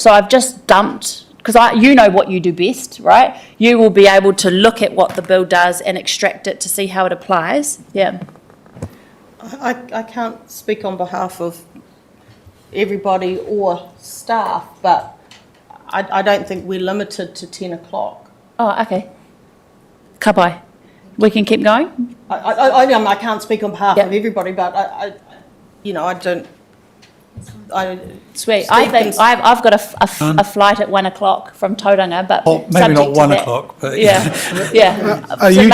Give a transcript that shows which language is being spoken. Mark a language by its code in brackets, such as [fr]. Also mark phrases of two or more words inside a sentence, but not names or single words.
[en] So I've just dumped, because you know what you do best, right? You will be able to look at what the bill does and extract it to see how it applies. Yeah. I can't speak on behalf of everybody or staff, but I don't think we're limited to 10 o'clock. Oh, okay. [mi] Ka pai. [en] We can keep going? I can't speak on behalf Yep. of everybody, but I don't. Sweet. Steve I think thinks- I've got a flight at 1 o'clock from Tauranga, but Well, maybe subject not to 1 that. o'clock, but Yeah, yeah. Are So